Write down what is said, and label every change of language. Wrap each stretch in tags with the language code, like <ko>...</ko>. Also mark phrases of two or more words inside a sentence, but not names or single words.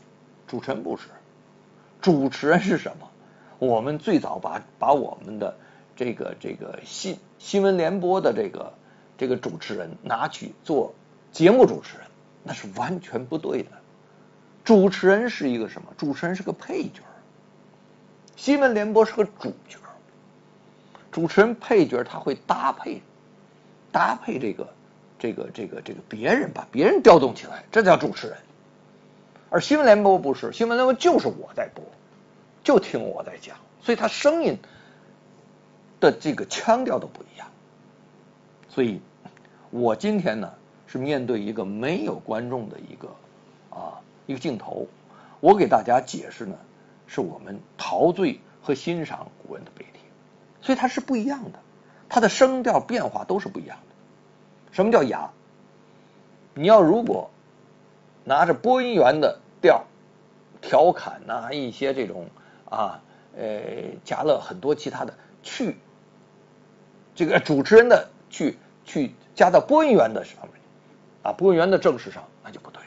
<zh>主持人不是，主持人是什麼？我们最早把我们的这个新聞聯播的這個主持人拿去做節目主持人，那是完全不對的。主持人是一個什麼？主持人是個配角，新聞聯播是個主角。主持人配角他會搭配這個別人，把別人調動起來，這叫主持人。而新聞聯播不是，新聞聯播就是我在播，就聽我在講，所以他聲音的這個腔調都不一樣。所以我今天呢是面對一個沒有觀眾的一個鏡頭，我給大家解釋呢是我們陶醉和欣賞古人的碑帖，所以它是不一樣的，它的聲調變化都是不一樣的。什麼叫雅？你要如果拿着播音員的調調侃啊，一些這種加了很多其他的去這個主持人的去加到播音員的上面播音員的正式上，那就不對了。</zh>